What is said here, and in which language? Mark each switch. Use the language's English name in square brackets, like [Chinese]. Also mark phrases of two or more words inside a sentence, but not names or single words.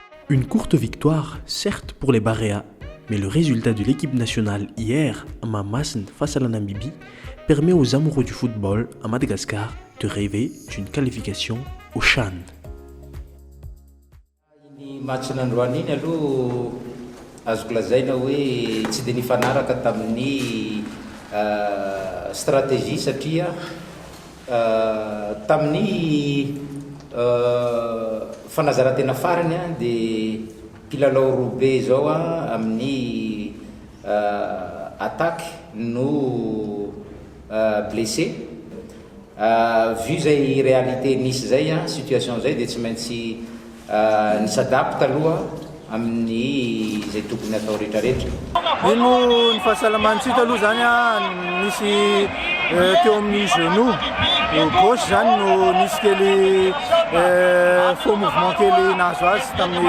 [French] Une courte victoire, certes pour les Baréas, mais le résultat de l'équipe nationale hier à Mamasn face à la Namibie permet aux amoureux du football à Madagascar de rêver d'une qualification au CHAN. [Malagasy] Match nandroany iny aloha azoko lazaina hoe tsy de nifanaraka tamin'ny stratégie satria tamin'ny fanazarantena farany de mpilalao robe zao amin'ny attaque no blessé vu zay réalité nisy zay situation zay de tsy maintsy ny s'adapte aloha amin'ny zay tokony atao rehetrarehetra. Ino ny fahasalamantsika aloha zany nisy teo amin'ny [French] genou gauche [Malagasy] zany no nisy kely [French] faux mouvement [Malagasy] kely nahazo azy tamin'ny